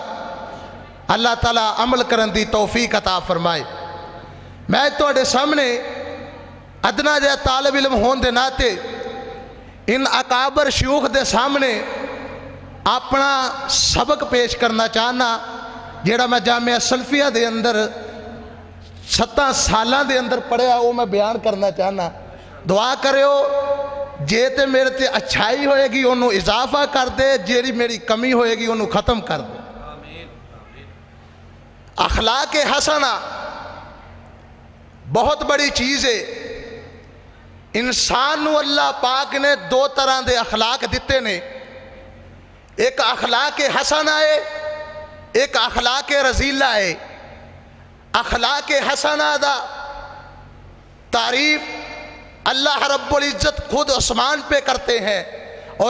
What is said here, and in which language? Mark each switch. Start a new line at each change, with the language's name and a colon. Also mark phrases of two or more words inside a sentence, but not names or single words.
Punjabi: اللہ تعالیٰ عمل کرن دی توفیق عطا فرمائے میں تواڈے سامنے ادنا جہا طالب علم ہون دے ناتے ان اکابر شیوخ دے سامنے اپنا سبق پیش کرنا چاہنا جیڑا میں جامعہ سلفیہ دے اندر 7 سالاں دے اندر پڑھیا وہ میں بیان کرنا چاہنا دعا کریو جے تے میرے تے اچھائی ہوئے گی انہوں اضافہ کر دے جیڑی میری کمی ہوئے گی انہوں ختم کر دے اخلاق حسنہ بہت بڑی چیز ہے انسان نو اللہ پاک نے 2 طرح دے اخلاق دیتے نے ایک اخلاق حسنہ ہے ایک اخلاق رذیلہ ہے اخلاق حسنہ دا تعریف اللہ رب العزت
Urdu: خود عثمان پہ کرتے ہیں اور